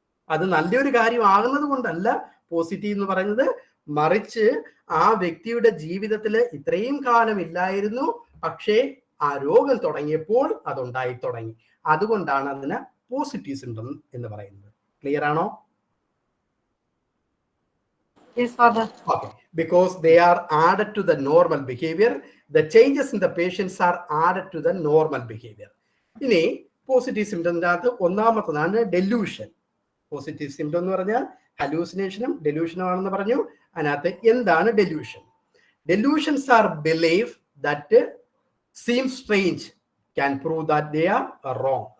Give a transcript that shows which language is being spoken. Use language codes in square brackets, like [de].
[ml] അത് നല്ലൊരു കാര്യം ആകുന്നത് കൊണ്ടല്ല പോസിറ്റീവ് എന്ന് പറയുന്നത്, മറിച്ച് ആ വ്യക്തിയുടെ ജീവിതത്തിൽ ഇത്രയും കാലം ഇല്ലായിരുന്നു, പക്ഷേ ആ രോഗം തുടങ്ങിയപ്പോൾ അതുണ്ടായി തുടങ്ങി. അതുകൊണ്ടാണ് അതിന് പോസിറ്റീവ് സിംറ്റം എന്ന് പറയുന്നത്. ക്ലിയർ ആണോ? [en] Yes, Father. Okay. Because they are added to the normal behavior, the changes in the patients are added to the normal behavior. [ml] ഇനി പോസിറ്റീവ് സിംറ്റത്തിനകത്ത് ഒന്നാമത്തതാണ് ഡെലൂഷൻ. പോസിറ്റീവ് സിംറ്റം എന്ന് പറഞ്ഞാൽ ഹലൂസിനേഷനും ഡെലൂഷനും ആണെന്ന് പറഞ്ഞു. അതിനകത്ത് എന്താണ് delusion? [en] Delusions are belief that seem strange can prove that they are wrong.